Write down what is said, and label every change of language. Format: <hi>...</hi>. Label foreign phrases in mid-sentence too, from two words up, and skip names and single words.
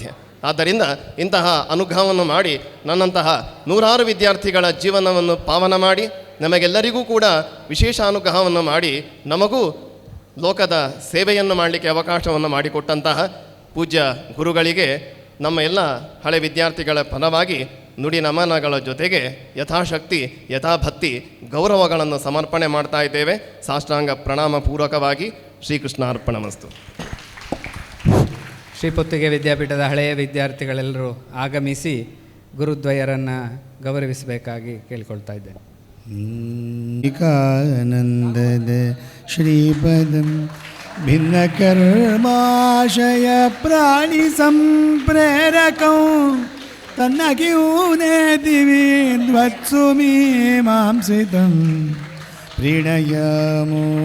<kn>ಆದ್ದರಿಂದ ಇಂತಹ ಅನುಗ್ರಹವನ್ನು ಮಾಡಿ ನನ್ನಂತಹ ನೂರಾರು ವಿದ್ಯಾರ್ಥಿಗಳ ಜೀವನವನ್ನು ಪಾವನ ಮಾಡಿ ನಮಗೆಲ್ಲರಿಗೂ ಕೂಡ ವಿಶೇಷ ಅನುಗ್ರಹವನ್ನು ಮಾಡಿ ನಮಗೂ ಲೋಕದ ಸೇವೆಯನ್ನು ಮಾಡಲಿಕ್ಕೆ ಅವಕಾಶವನ್ನು ಮಾಡಿಕೊಟ್ಟಂತಹ ಪೂಜ್ಯ ಗುರುಗಳಿಗೆ ನಮ್ಮ ಎಲ್ಲ ಹಳೆ ವಿದ್ಯಾರ್ಥಿಗಳ ಪರವಾಗಿ ನುಡಿ ನಮನಗಳ ಜೊತೆಗೆ ಯಥಾಶಕ್ತಿ ಯಥಾಭಕ್ತಿ ಗೌರವಗಳನ್ನು ಸಮರ್ಪಣೆ ಮಾಡ್ತಾ ಇದ್ದೇವೆ. ಸಾಷ್ಟಾಂಗ ಪ್ರಣಾಮ ಪೂರ್ವಕವಾಗಿ ಶ್ರೀಕೃಷ್ಣ ಅರ್ಪಣಮಸ್ತು. ಶ್ರೀ ಪುತ್ತಿಗೆ ವಿದ್ಯಾಪೀಠದ ಹಳೆಯ ವಿದ್ಯಾರ್ಥಿಗಳೆಲ್ಲರೂ ಆಗಮಿಸಿ ಗುರುದ್ವಯರನ್ನು ಗೌರವಿಸಬೇಕಾಗಿ ಕೇಳಿಕೊಳ್ತಾ ಇದ್ದೇನೆ.</kn> <sa>ಏಕಾನಂದದ ಶ್ರೀಪದಂ ಭಿನ್ನಕರ್ಮಾಶಯ ಪ್ರಾಣಿ ಸಂಪ್ರೇರಕಂ ತನ್ನಗಿಯೂನೇ ದಿವಿದ್ವತ್ಸು ಮೀಮಾಂಸಿತಂ ಪ್ರೀಣಯಾಮೋ</sa>